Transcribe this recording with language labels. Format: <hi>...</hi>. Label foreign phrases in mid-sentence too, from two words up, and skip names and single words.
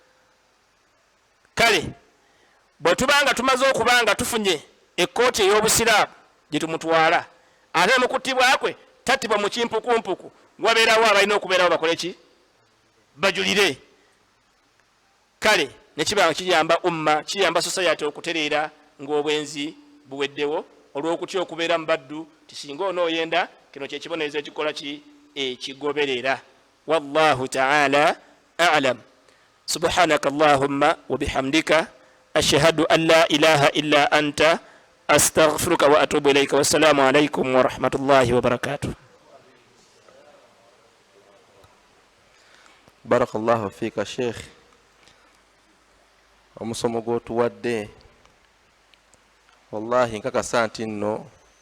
<lg>Kale bwe tubanga tumaze okubanga tufunye ekkooti ey'obusiraamu gye tumutwala, ate mu kuttibwa kwe tattibwa mu kimpukumpuku, wabeerawo abalina okubeerawo bakole ki? Bajulire. Kale nekibanga kiyamba umma kiyamba society okutereera ng'obwenzi buweddewo olw'okutya okubeera mu baddu tisinga onooyenda kino kyekibonerezo ekikola ki ekigoberera.</lg> <ar>والله تعالى أعلم. سبحانك اللهم وبحمدك أشهد أن لا إله إلا أنت أستغفرك وأتوب إليك. والسلام عليكم ورحمة الله وبركاته. بارك الله فيك</ar> <lg>Sheikh, omusomo gwotuwadde wallahi nkakasa nti nno</lg>